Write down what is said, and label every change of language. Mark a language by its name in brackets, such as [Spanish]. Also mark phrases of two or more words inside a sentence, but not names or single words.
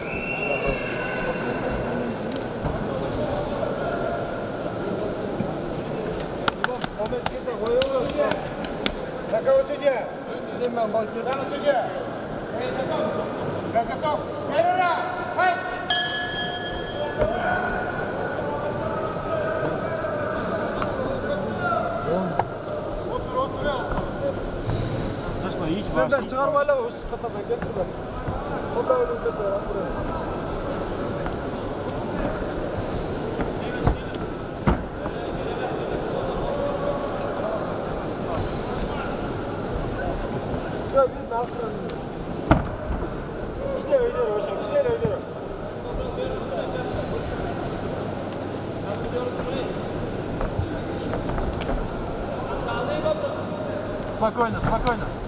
[Russian] На кого судья? Там судья. Я готов. Первый раунд. Файт! [Turkish] Sen de çıkarmayla o sıkıntıdan getirme. O da öyle dedi. Ya bir nasıl? İşte öyle hoşum, işte öyle. [Russian] Спокойно, спокойно.